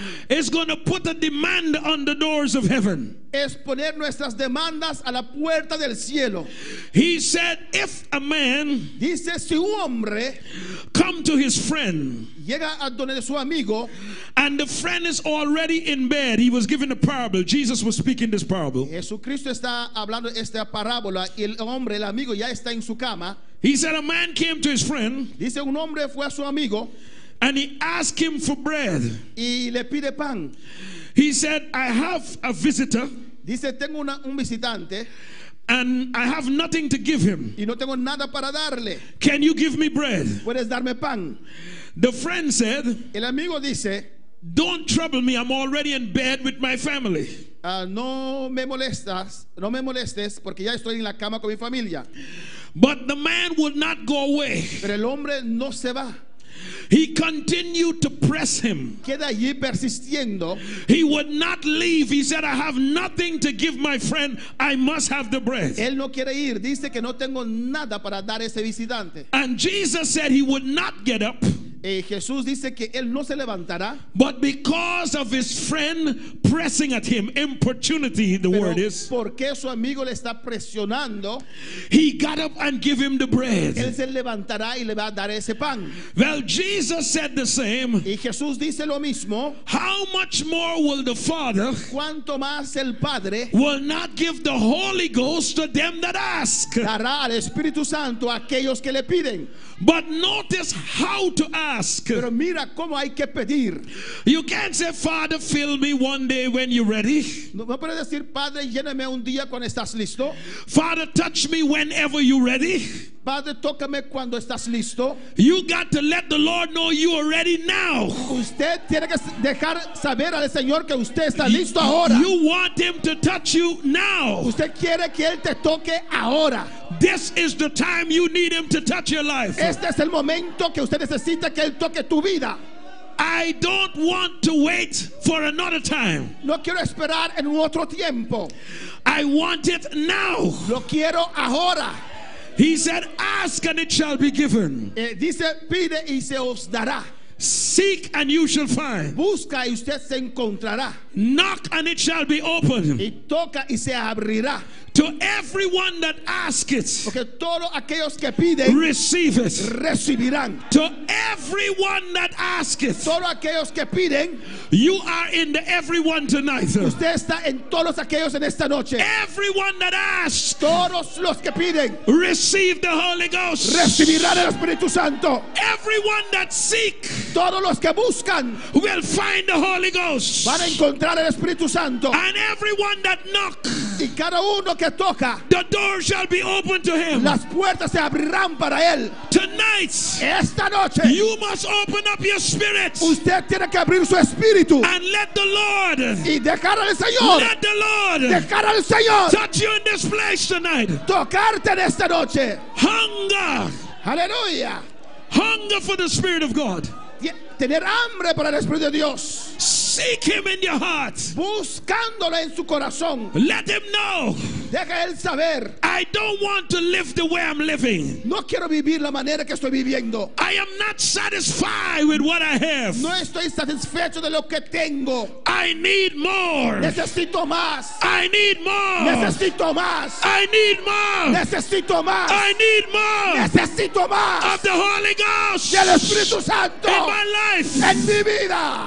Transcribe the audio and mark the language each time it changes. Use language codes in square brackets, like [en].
[en] is going to put a demand on the doors of heaven. [es] es poner nuestras demandas a la puerta del cielo. [en] He said, if a man [es] Dice, si un hombre [en] come to his friend [es] llega a donde su amigo [en] and the friend is already in bed, he was given a parable. Jesus was speaking this parable. [es] Jesucristo está hablando esta parábola y el hombre, el amigo, ya está en su cama. [en] He said a man came to his friend [es] Dice, un hombre fue a su amigo [en] and he asked him for bread. [es] y le pide pan. [en] He said, I have a visitor [es] Dice, tengo un visitante [en] and I have nothing to give him. [es] y no tengo nada para darle. [en] Can you give me bread? [es] ¿Puedes darme pan? [en] The friend said, [es] El amigo dice, [en] don't trouble me. I'm already in bed with my family. [es] no me molestes porque ya estoy en la cama con mi familia. [en] But the man would not go away. [es] Pero el hombre no se va. [en] He continued to press him. [es] Queda allí persistiendo. [en] He would not leave. He said, I have nothing to give my friend. I must have the bread. [es] Él no quiere ir. Dice que no tengo nada para dar a ese visitante. [en] And Jesus said he would not get up. [es] Jesús dice que él no se levantará. [en] But because of his friend pressing at him, importunity, the word is, [es] porque su amigo le está presionando, [en] he got up and give him the bread. [es] Él se levantará y le va a dar ese pan. [en] Well, Jesus said the same. [es] Y Jesús dice lo mismo. [en] How much more will the Father, [es] cuánto más el Padre, [en] will not give the Holy Ghost to them that ask? [es] Dará al Espíritu Santo a aquellos que le piden. [en] But notice how to ask. [es] Pero mira cómo hay que pedir. [en] You can't say, Father, fill me one day when you're ready. [es] No puedes decir, Padre, lléname un día cuando estás listo. [en] Father, touch me whenever you're ready. [es] Padre, tócame cuando estás listo. [en] You got to let the Lord know you are ready now. [es] Usted tiene que dejar saber al Señor que usted está listo ahora. [en] You want him to touch you now. [es] Usted quiere que él te toque ahora. [en] This is the time you need him to touch your life. [es] Este es el momento que usted necesita que él toque tu vida. [en] I don't want to wait for another time. [es] No quiero esperar en un otro tiempo. [en] I want it now. [es] Lo quiero ahora. [en] He said, ask and it shall be given. [es] Dice, pide y se os dará. [en] Seek and you shall find. [es] Busca y usted se encontrará. [en] Knock and it shall be opened. [es] Y toca y se abrirá. [en] To everyone that asketh, [es] porque todos aquellos que piden, [en] receive it. [es] Recibirán. [en] To everyone that asketh, [es] todos aquellos que piden, [en] you are in the everyone tonight. [es] Usted está en todos aquellos en esta noche. [en] Everyone that asks, [es] todos los que piden, [en] receive the Holy Ghost. [es] Recibirán el Espíritu Santo. [en] Everyone that seek, [es] todos los que buscan, [en] will find the Holy Ghost. [es] Van a encontrar el Espíritu Santo. [en] And everyone that knock, [es] y cada uno que toca, [en] the door shall be open to him. [es] Las puertas se abrirán para él. [en] Tonight, [es] esta noche, [en] you must open up your spirit. [es] Usted tiene que abrir su espíritu. [en] And let the Lord, [es] y dejar al Señor, [en] let the Lord, [es] dejar al Señor, [en] touch you in this place tonight. [es] Tocarte en esta noche. [en] Hunger. [es] Aleluya. [en] Hunger for the Spirit of God. [es] Tener hambre para el Espíritu de Dios. [en] Seek him in your heart. [es] Buscándolo en su corazón. [en] Let him know. [es] Deja él saber. [en] I don't want to live the way I'm living. [es] No quiero vivir la manera que estoy viviendo. [en] I am not satisfied with what I have. [es] No estoy satisfecho de lo que tengo. [en] I need more. [es] Necesito más. [en] I need more. [es] Necesito más. [en] I need more. [es] Necesito más. [en] I need more. [es] Necesito más. [en] Of the Holy Ghost. [es] Del Espíritu Santo. [en] In my life. [es] En mi vida.